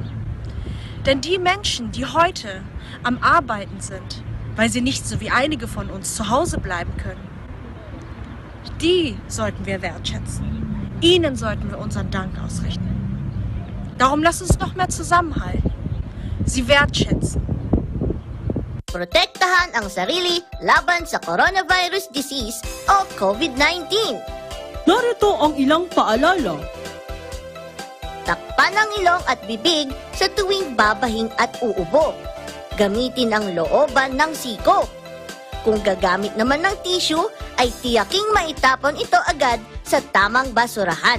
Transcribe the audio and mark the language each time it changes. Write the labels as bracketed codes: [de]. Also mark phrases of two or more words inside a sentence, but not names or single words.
[de] Denn die Menschen, die heute am Arbeiten sind, weil sie nicht so wie einige von uns zu Hause bleiben können, die sollten wir wertschätzen. Ihnen sollten wir unseren Dank ausrichten. Darum lasst uns noch mehr zusammenhalten. Sie wertschätzen. [tl] Protektahan ang sarili laban sa [en] coronavirus disease [tl] o COVID-19. Narito ang ilang paalala. Takpan ang ilong at bibig sa tuwing babahing at uubo. Gamitin ang looban ng siko. Kung gagamit naman ng tissue, ay tiyaking maitapon ito agad sa tamang basurahan.